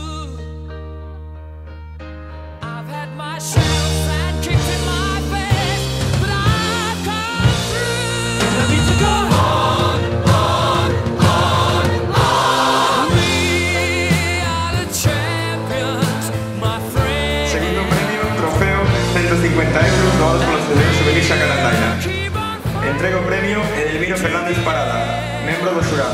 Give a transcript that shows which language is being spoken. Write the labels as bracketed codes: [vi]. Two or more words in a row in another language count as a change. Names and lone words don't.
[en] I've had my shells and kicked in my face, but I've come through. I need to go on. We are the champions, my friend. [es] Segundo premio, trofeo, 150 euros donados por la Asociación Juvenil Xacarandaina. [gl] Entrego premio Edelmiro Fernández Parada, membro do xurado.